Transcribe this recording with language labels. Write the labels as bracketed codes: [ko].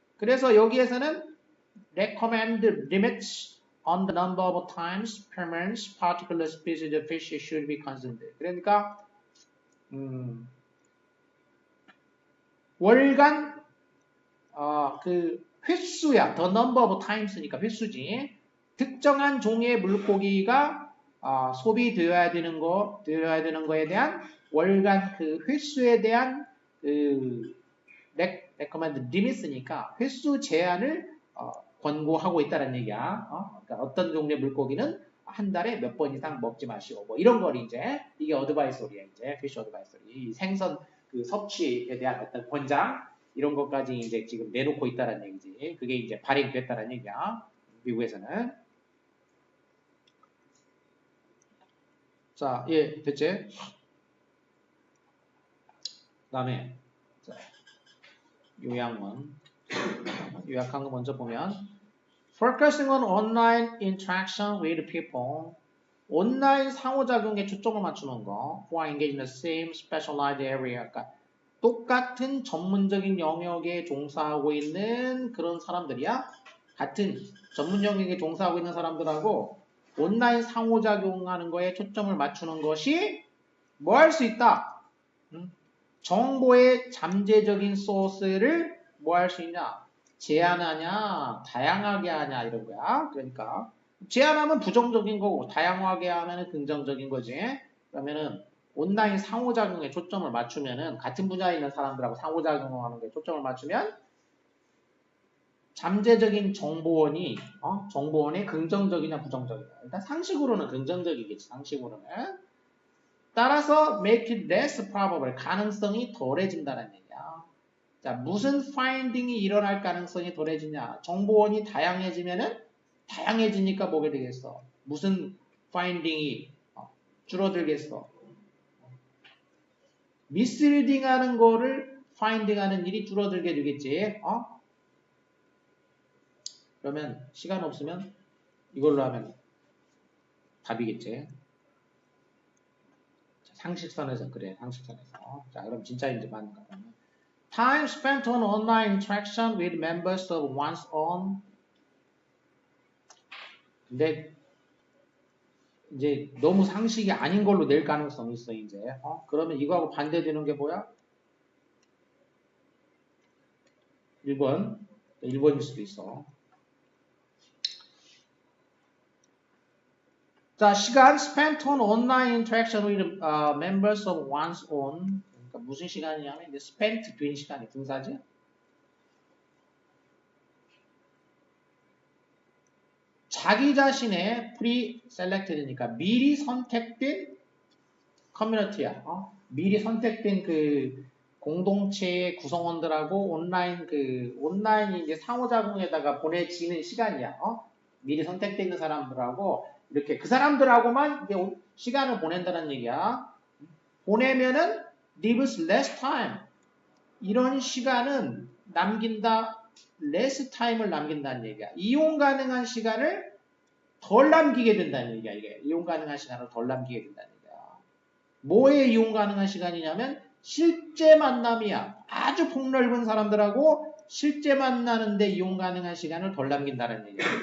[ko] 그래서 여기에서는 [en] recommend limits on the number of times permanent particular species of fish should be consumed. [ko] 그러니까 월간 그 횟수야. [en] the number of times [ko] 니까 횟수지. 특정한 종의 물고기가 소비되어야 되는 거에 대한 월간 그 횟수에 대한 그 [en] recommend limit [ko] 이니까 횟수 제한을 권고하고 있다는 얘기야. 그러니까 어떤 종류의 물고기는 한 달에 몇 번 이상 먹지 마시오. 뭐 이런 걸 이제 이게 어드바이서리야 이제 [en] fish advisory. [ko] 생선 그 섭취에 대한 어떤 권장 이런 것까지 이제 지금 내놓고 있다는 얘기지. 그게 이제 발행됐다는 얘기야. 미국에서는. 자, 예, 됐지? 그 다음에 요약문. 요약한 거 먼저 보면 [en] Focusing on online interaction with people. [ko] 온라인 상호작용에 초점을 맞추는 거. [en] Who are engaged in the same specialized area. [ko] 그러니까 똑같은 전문적인 영역에 종사하고 있는 그런 사람들이야. 같은 전문 영역에 종사하고 있는 사람들하고 온라인 상호작용하는 거에 초점을 맞추는 것이 뭐 할 수 있다? 정보의 잠재적인 소스를 뭐 할 수 있냐? 제한하냐? 다양하게 하냐? 이런 거야. 그러니까 제한하면 부정적인 거고 다양하게 하면 긍정적인 거지. 그러면은 온라인 상호작용에 초점을 맞추면은 같은 분야에 있는 사람들하고 상호작용하는 게 초점을 맞추면 잠재적인 정보원이 정보원이 긍정적이냐 부정적이냐. 일단 상식으로는 긍정적이겠지. 상식으로는. 따라서 [en] make it less probable. [ko] 가능성이 덜해진다는 얘기야. 자, 무슨 finding이 일어날 가능성이 덜해지냐. 정보원이 다양해지면은 다양해지니까 뭐게 되겠어. 무슨 finding이 줄어들겠어. misleading 하는 거를 finding 하는 일이 줄어들게 되겠지. 그러면 시간 없으면 이걸로 하면 답이겠지. 자, 상식선에서 그래. 상식선에서. 자, 그럼 진짜인지 맞는가? [en] Time spent on online interaction with members of one's own. [ko] 근데 이제 너무 상식이 아닌 걸로 낼 가능성이 있어 이제. 그러면 이거하고 반대되는 게 뭐야? 1번일 수도 있어. 자, 시간 [en] spent on online interaction with members of one's own. [ko] 그러니까 무슨 시간이냐면 이제 spent 된 시간이 분사지. 자기 자신의 pre-selected니까 미리 선택된 커뮤니티야. 미리 선택된 그 공동체의 구성원들하고 온라인 이제 상호작용에다가 보내지는 시간이야. 미리 선택되어 있는 사람들하고 이렇게 그 사람들하고만 이제 시간을 보낸다는 얘기야. 보내면은 [en] leaves less time. [ko] 이런 시간은 남긴다. [en] less time [ko] 을 남긴다는 얘기야. 이용 가능한 시간을 덜 남기게 된다는 얘기야. 이게 이용 가능한 시간을 덜 남기게 된다는 얘기야. 뭐에 이용 가능한 시간이냐면 실제 만남이야. 아주 폭넓은 사람들하고 실제 만나는데 이용 가능한 시간을 덜 남긴다는 얘기야.